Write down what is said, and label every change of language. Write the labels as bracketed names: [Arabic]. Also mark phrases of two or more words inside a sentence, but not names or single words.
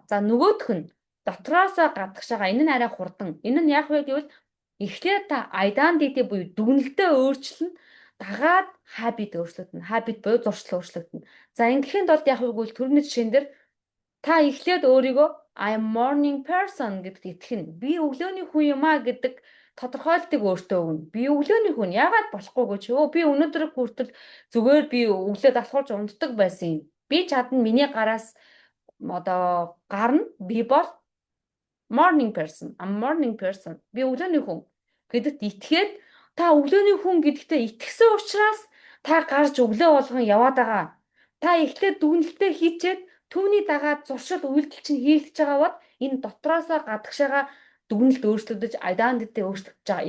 [Mongolian] За нөгөөх нь дотроосоо гадагш байгаа. Энэ нь арай хурдан. Энэ нь яг вэ гэвэл эхлээд та identity буюу дүгнэлтээ өөрчлөн дагаад habit өөрчлөгдөн. Habit буюу зуршил өөрчлөгдөн. За ингэхийн тулд яг вэ гэвэл түрүүний жишээн дээр та эхлээд өөрийгөө [English] I am morning person [Mongolian] гэдэгт итгэнэ. Би өглөөний хүн юм а гэдэг тодорхойлтыг өөртөө өгнө. Би өглөөний хүн яагаад болохгүйг чи би өнөөдөр хүртэл зүгээр би өглөө давхарж унтдаг байсан юм. Би чадна миний гараас одоо гарна. Би бол [English] morning person. I'm morning person. [Mongolian] Би өглөөний хүн гэдэгт итгээд та өглөөний хүн гэдэгтээ итгэсэн учраас та гарч өглөө болгон яваад байгаа. Та эхлээд дүгнэлтээ хийчээд түүний дагаад зуршил үйлдэл чинь хийгдэж байгаа бол энэ дотроосоо гадагшаага дүгнэлт өөрчлөгдөж identity өөрчлөгдөж байгаа.